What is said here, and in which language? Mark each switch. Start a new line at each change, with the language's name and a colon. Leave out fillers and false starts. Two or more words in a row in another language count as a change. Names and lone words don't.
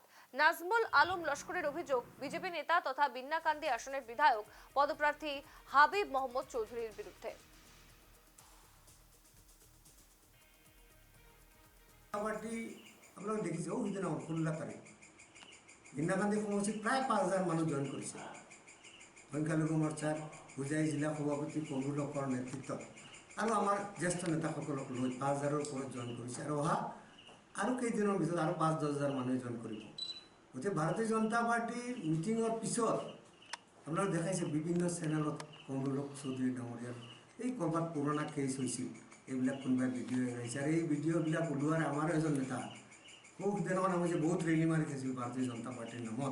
Bangla: নাজমুল আলম লস্করের অভিযোগ, বিজেপি নেতা তথা বিন্নাকান্দি আসনের বিধায়ক পদপ্রার্থী হাবিব মোহাম্মদ চৌধুরীর বিরুদ্ধে। পার্টি আমরা দেখেছি ওইদিন আমার 16 তারিখ ইন্দিরা সমষ্টিত প্রায় 5,000 মানুষ জয়েন করেছে।
Assamese: সংখ্যালঘু মোৰ্চাৰ হোজাই জিলা সভাপতি কমৰুল হকৰ নেতৃত্বত আৰু আমাৰ জ্যেষ্ঠ নেতাসকলক লৈ 5,000ৰ ওপৰত জয়েন কৰিছে আৰু অহা আৰু কেইদিনৰ ভিতৰত আৰু 5-10 হাজাৰ মানুহে জয়েন কৰিব। গতিকে ভাৰতীয় জনতা পাৰ্টিৰ মিটিঙৰ পিছত আপোনালোকে দেখাইছে বিভিন্ন চেনেলত কমৰুল হক চৌধুৰী ডাঙৰীয়াৰ এই ক'ৰবাত পুৰণা কেছ হৈছিল এইবিলাক কোনোবাই ভিডিঅ' এৰাইছে আৰু এই ভিডিঅ'বিলাক ওলোৱাৰ আমাৰ এজন নেতা খুব দিনৰ নাম হৈছে বহুত ৰেলী মাৰি খাইছিল ভাৰতীয় জনতা পাৰ্টিৰ নামত।